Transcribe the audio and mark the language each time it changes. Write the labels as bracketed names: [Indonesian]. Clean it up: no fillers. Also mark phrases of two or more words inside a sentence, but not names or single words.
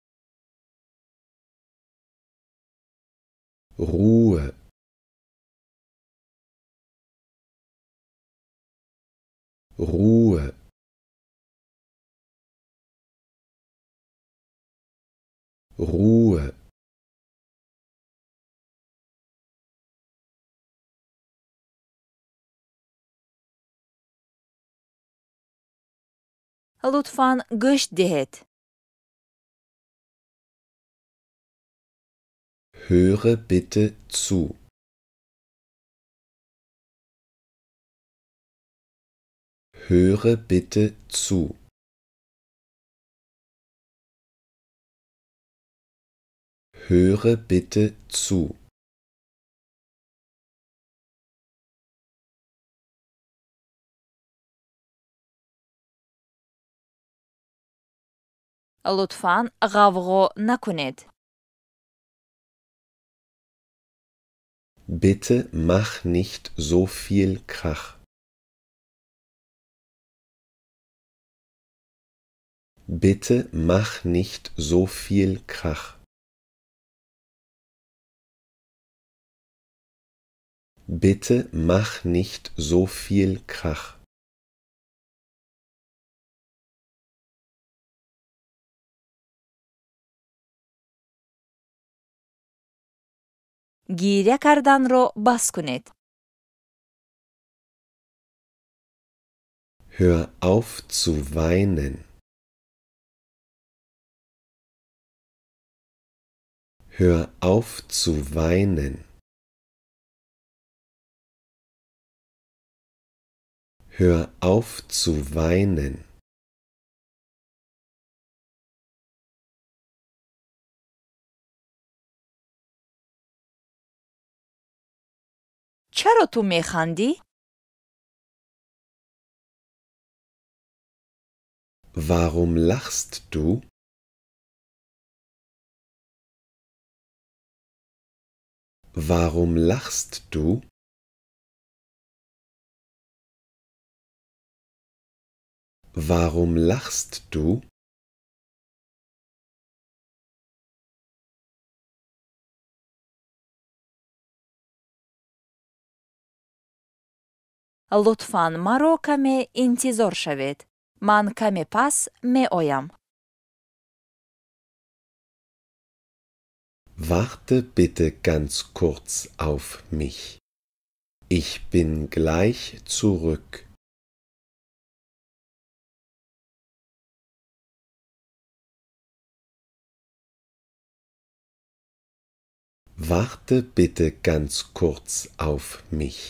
[German] Ruhe. Ruhe. Ruhe. [Persian] لطفاً گوش دهید. [German] Höre bitte zu. Höre bitte zu. Höre bitte zu. [Persian] لطفاً غوغو نکنید. [German] Bitte mach nicht so viel Krach. Bitte mach nicht so viel Krach. Bitte mach nicht so viel Krach. [Persian] گیره کردن رو بس کنید. [German] Hör auf zu weinen. Hör auf zu weinen. Hör auf zu weinen. [Persian] چرا تو میخندی؟ [German] Warum lachst du? Warum lachst du? Warum lachst du? [Persian] لطفاً مرا کمی انتظار شوید. من کمی پس می آیم. [German] Warte bitte ganz kurz auf mich. Ich bin gleich zurück. Warte bitte ganz kurz auf mich.